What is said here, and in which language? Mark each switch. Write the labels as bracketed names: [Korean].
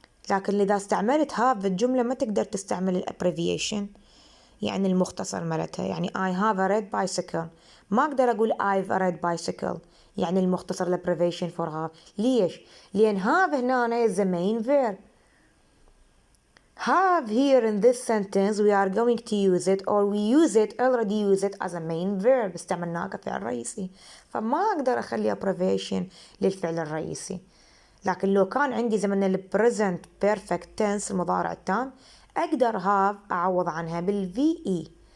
[Arabic] لكن إذا استعملت have بالجملة ما تقدر تستعمل الابريفيشن يعني المختصر مالتها. [English] يعني I have a red bicycle [Arabic] ما أقدر أقول [English] I've a red bicycle [Arabic] يعني المختصر الابريفيشن [English] for have. [Arabic] ليش؟ لأن [English] have هنا is the main verb. Have here in this sentence we are going to use it or we already use it as a main verb. [Arabic] استعملناه كفعل رئيسي فما أقدر أخلي abbreviation للفعل الرئيسي. لكن لو كان عندي زمن [English] present perfect tense [Arabic] المضارع التام أقدر have أعوض عنها VE.